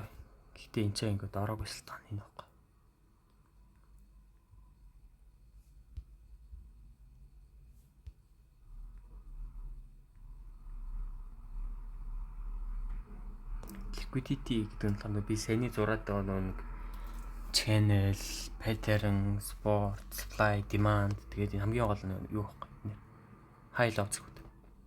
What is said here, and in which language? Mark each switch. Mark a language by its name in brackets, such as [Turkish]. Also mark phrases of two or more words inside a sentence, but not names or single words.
[Mongolian] Гэхдээ энэ ч ингээд ороогүй шалтгаан энэ байхгүй. Liquidity гэдэг нь болохоор би саяны зураатай нэг [English] channel, pattern, support, supply, demand [Mongolian] тэгээд хамгийн гол нь юу вэ? [English] High low [Mongolian] цэгүүд.